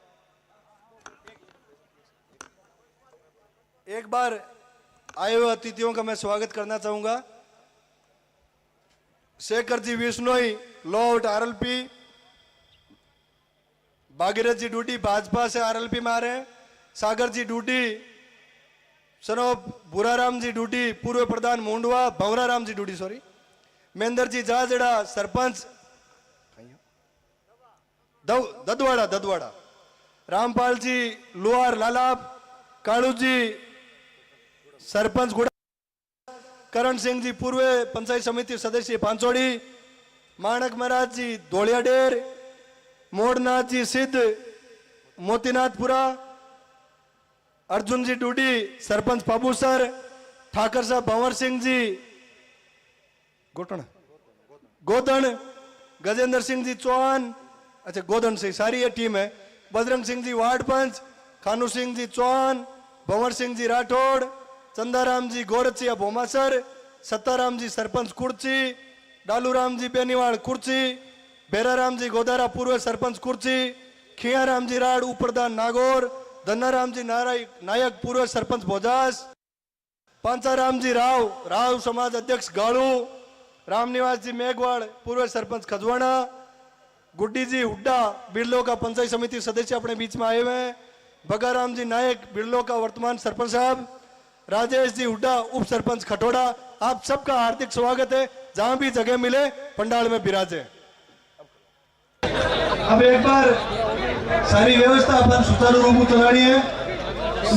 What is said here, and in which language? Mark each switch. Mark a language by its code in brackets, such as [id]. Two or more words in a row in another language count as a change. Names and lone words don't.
[hi] एक बार आए हुए अतिथियों का मैं स्वागत करना चाहूंगा। शेखर जी विश्नोई लॉर्ड आरएलपी, भागीरथ जी डूडी भाजपा से आरएलपी में आ रहे हैं। सागर जी डूडी, सनोप बुराराम जी डूडी पूर्व प्रधान मुंडवा, भंवराराम जी डूडी सॉरी, महेंद्र जी जाजड़ा सरपंच ददवाड़ा, रामपाल जी लोहार लालाब, कालू जी सरपंच गुड़ा, करण सिंह जी पूर्व पंचायत समिति सदस्य पांचोड़ी, माणक महाराज जी धोलियाडेर, मोड़नाथ जी सिद्ध मोतीनाथपुरा, अर्जुन जी डूडी सरपंच पाबूसर, ठाकर साहब भंवर सिंह जी गोदन, गजेंद्र सिंह जी चौहान, अच्छा गोदन से सारी ये टीम है। बजरंग सिंह जी वार्ड पंच, खानू सिंह जी चौहान, भंवर सिंह जी राठौड़, चंदाराम जी गोरचिया भोमासर, सत्ताराम जी सरपंच कुर्ची, डालूराम जी बेनीवाड़ कुर्ची, बेराराम जी गोदारा पूर्व सरपंच कुर्ची, खियाराम जी राड उपप्रधान नागौर, धन्नाराम जी नायक पूर्व सरपंच भोजास, पांचाराम जी राव समाज अध्यक्ष गाड़ू, रामनिवास जी मेघवाड़ पूर्व सरपंच खजवाना, गुड्डी जी हुड्डा बिरलो का पंचायत समिति सदस्य अपने बीच में आए हुए हैं, बगाराम जी नायक बिरलो का वर्तमान सरपंच साहब, राजेश जी हुड्डा उप सरपंच खटोड़ा। आप सबका हार्दिक स्वागत है। जहां भी जगह मिले पंडाल में विराजे। अब एक बार सारी व्यवस्था अपन सुचारू रूप में चलानी है।